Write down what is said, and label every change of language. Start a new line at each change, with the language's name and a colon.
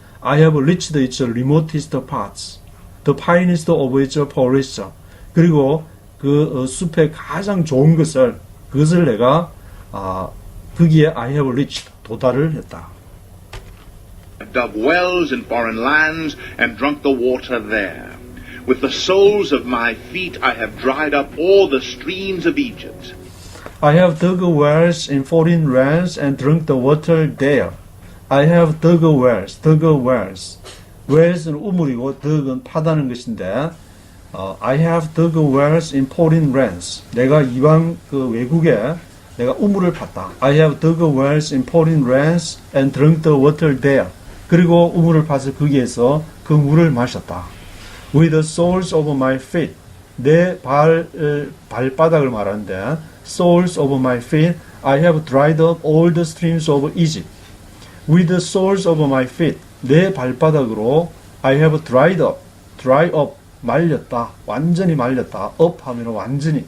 English: I have reached its remotest parts, the finest of its forests.
Korean: 그리고 그 숲의 가장 좋은 그것을 내가 거기에
English: I have reached
Korean: 도달을 했다.
English: dug wells in foreign lands and drunk the water there. With the soles of my feet I have dried up all the streams of Egypt. I have dug wells in foreign lands and drunk the water there. I have dug wells. wells는 우물이고 dug은 파다는 것인데 I have dug wells in foreign lands.
Korean: 내가 이방 외국에 내가 우물을 팠다.
English: I have dug wells in pouring rains and drunk the water there.
Korean: 그리고 우물을 파서 거기에서 그 물을 마셨다.
English: With the soles of my feet.
Korean: 내 발바닥을 말하는데
English: soles of my feet, I have dried up all the streams of Egypt. With the soles of my feet.
Korean: 내 발바닥으로
English: I have dried up.
Korean: dry up. 말렸다. 완전히 말렸다. up 하면 완전히.